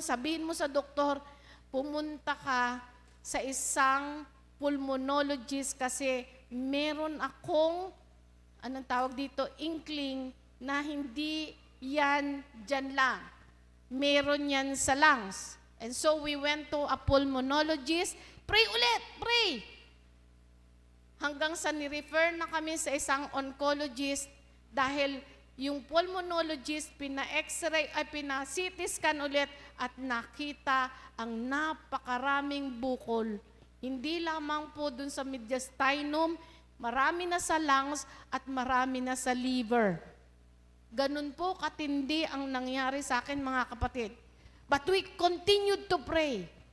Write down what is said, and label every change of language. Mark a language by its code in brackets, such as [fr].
[tl] Sabihin mo sa doktor, pumunta ka sa isang pulmonologist kasi meron akong, anong tawag dito, inkling na hindi yan dyan lang. Meron yan sa lungs. [en] And so we went to a pulmonologist. [tl] Pray ulit, pray. Hanggang sa ni-refer na kami sa isang oncologist dahil yung pulmonologist pina-x-ray ay pina-CT scan ulit at nakita ang napakaraming bukol. Hindi lamang po dun sa mediastinum, marami na sa lungs at marami na sa liver. Ganun po katindi ang nangyari sa akin, mga kapatid. [en] But we continued to pray.